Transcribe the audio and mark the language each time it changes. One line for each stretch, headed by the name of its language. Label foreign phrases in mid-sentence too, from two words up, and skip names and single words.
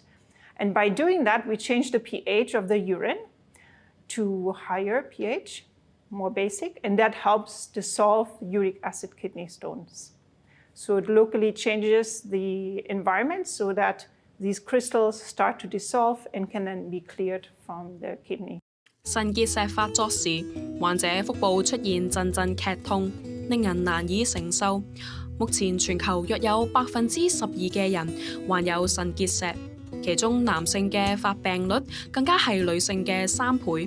English: And by doing that, we change the pH of the urine to higher pH, more basic, and that helps dissolve uric acid kidney stones. So it locally changes the environment so that these crystals start to dissolve and can then be cleared from the kidney.
Cantonese: 腎結石發作時，患者腹部出現陣陣劇痛，令人難以承受。目前全球約有12%嘅人患有腎結石，其中男性嘅發病率更加係女性嘅3倍。